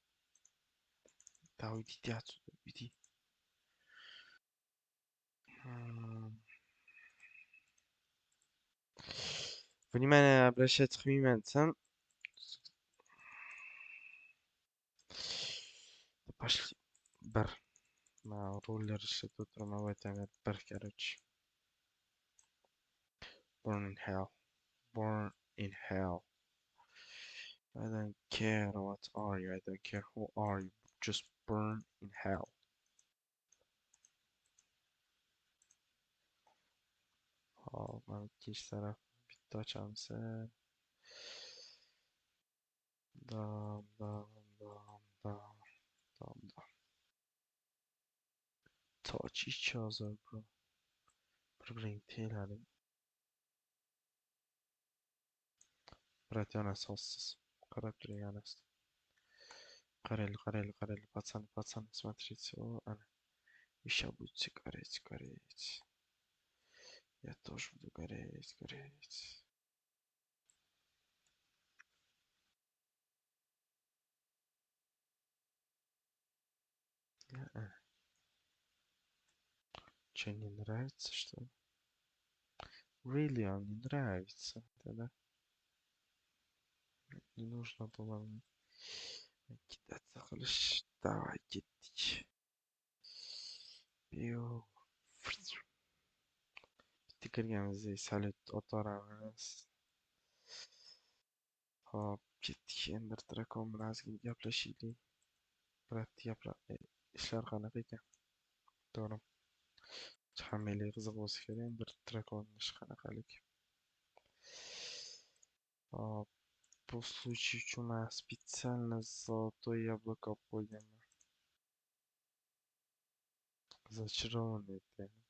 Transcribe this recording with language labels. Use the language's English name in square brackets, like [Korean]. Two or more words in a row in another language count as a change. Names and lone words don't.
[Russian] да уйдите отсюда уйди внимание обращать внимание пошли [Uzbek] bir roller ishlatib o'tiraman aytaman bir [Russian] короче [English] burn in hell burn in hell I don't care what are you I don't care who are you just burn in hell [Uzbek] hop mana ikkinchi taraf bitta ochamiz dam dam dam dam dam dam [English] touch each other bro [Uzbek] bir-biringga teginglar брат yonasi sossiz qarab turing yonasi [Russian] qarayli пацаны смотрите о ana вы сейчас будете гореть я тоже буду гореть Че, не нравится, что ли? Really, он не нравится. Тогда не нужно было мне кидаться. Хорошо, давай, кетич. Пиу. [Uzbek] Bitta kirganimizda salyut otaveramiz. Hop, ketdik. Endi Drakon bilan ozgina gaplashaylik. Brat, ishlar qanaqa ekan? To'g'ri. Hammaga qiziq bo'lsa kerak, bir Drakonning ishi qanaqalik. Hop, bu случай uchun man [Russian] специально золотое яблоко [Uzbek] olib qo'yganman. [Russian] Зачарованный это.